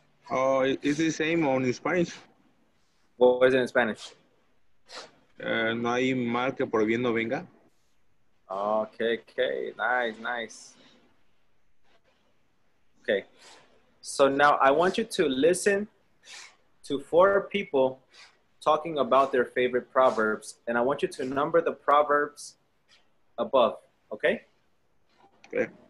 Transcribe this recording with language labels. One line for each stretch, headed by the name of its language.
English: Oh, it's the same on Spanish. What is it in Spanish?
Spanish: No hay mal que por bien no venga.
English: Okay, nice. Okay, so now I want you to listen to 4 people talking about their favorite proverbs, and I want you to number the proverbs above, okay? Okay.